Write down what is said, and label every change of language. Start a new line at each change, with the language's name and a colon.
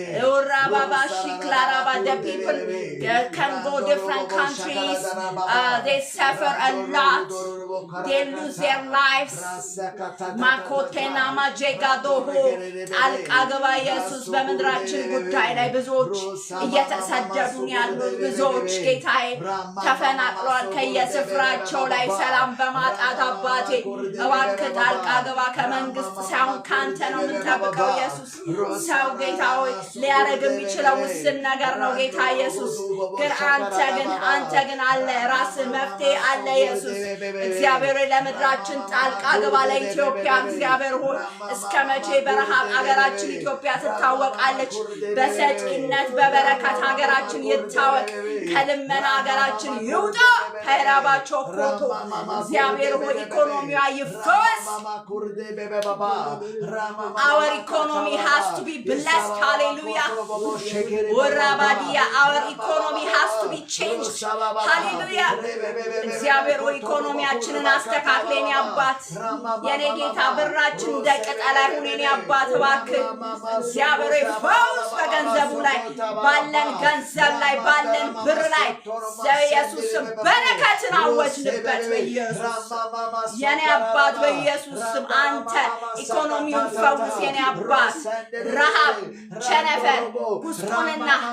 English: The people can go different countries. They suffer a lot. They lose their lives. Makotena majegadoho alqagba
Amharic: Jesus በመድራችን ጉዳይ ላይ ብዙዎች እየተሰደዱ ያሉት ብዙዎች ጌታዬ ተፈናቅለዋል ከየስፍራቸው ላይ ሰላም በማጣት አባቴ እባክህ ጣልቃ ግባ ከመንግስት ሳይሆን ካንተ ነው የምንጠብቀው ኢየሱስ ሰው ጌታ ሆይ ሊያረግ የሚችለው ውስን ነገር ነው ጌታ ኢየሱስ ግን አንተ ግን አለ ራስ መፍትሄ አለ ኢየሱስ እግዚአብሔር ለምድራችን ጣልቃ ግባ ለኢትዮጵያ እግዚአብሔር ሆይ እስከመቼ በረሃብ አገራችን ኢትዮጵያ ትታወቃለች በሰጪነት በበረከት ሀገራችን ይታወቅ ከልመና ሀገራችን ይውጣ ከራባቸው ኮቶ እግዚአብሔር ሆይ ኢኮኖሚዋ ይፈወስ.
English: Our economy has to be blessed. Hallelujah. Our economy has to be changed. Hallelujah.
Amharic: እግዚአብሔር ሆይ ኢኮኖሚያችንን አስተካክለን ያባት የኔ ጌታ ብራችን ደቀጣላ ሁኔን ያባት እባክህ እግዚአብሔር ሆይ ፈውስ በገንዘቡ ላይ ባለን ገንዘብ ላይ ባለን ብር ላይ ኢየሱስ በረከትን አወጅንበት በኢየሱስ የኔ አባት በኢየሱስ ስም አንተ ኢኮኖሚውን ፈውስ የኔ አባት ረሃብ ቸነፈር ጉስቁልና